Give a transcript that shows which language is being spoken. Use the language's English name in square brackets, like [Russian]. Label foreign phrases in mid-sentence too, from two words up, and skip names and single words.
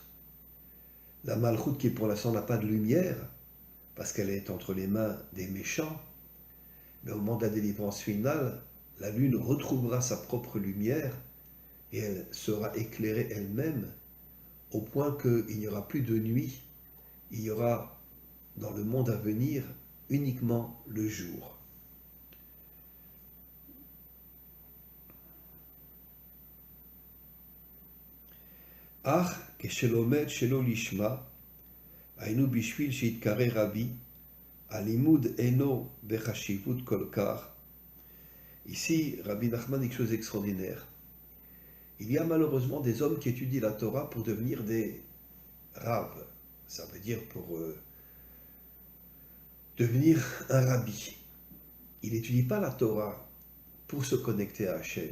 [French] La Malchut qui pour l'instant n'a pas de lumière, parce qu'elle est entre les mains des méchants, mais au moment de la délivrance finale, la lune retrouvera sa propre lumière et elle sera éclairée elle-même, au point qu'il n'y aura plus de nuit, il y aura dans le monde à venir uniquement le jour. [Hebrew] אך כשלומד שלא לשמה, היינו בשביל שיתקרא רבי, הלימוד אינו בחשיבות כל כך. [French] Ici, Rabbi Nachman dit quelque chose d'extraordinaire. Il y a malheureusement des hommes qui étudient la Torah pour devenir des raves. Ça veut dire pour devenir un rabbi. Il n'étudie pas la Torah pour se connecter à Hachem.